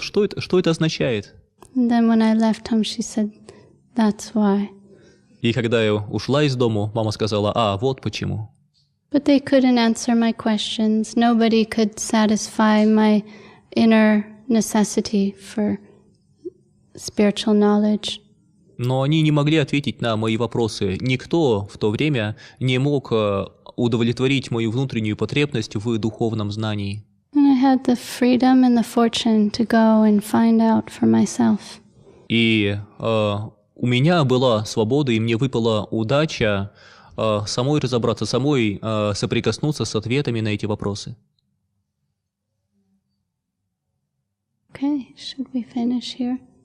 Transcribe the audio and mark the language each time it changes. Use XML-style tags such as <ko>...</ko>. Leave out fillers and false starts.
<ru>Что это означает?</ru> <en>And then when I left home, she said, "That's why."</en> <ru>И когда я ушла из дому, мама сказала: «А, вот почему».</ru> <en>But they couldn't answer my questions. Nobody could satisfy my inner necessity for spiritual knowledge.</en> <ru>Но они не могли ответить на мои вопросы. Никто в то время не мог удовлетворить мою внутреннюю потребность в духовном знании.</ru> <en>And I had the freedom and the fortune to go and find out for myself.</en> <ru>И у меня была свобода, и мне выпала удача самой разобраться, самой соприкоснуться с ответами на эти вопросы.</ru> <en>Okay, should we finish here?</en>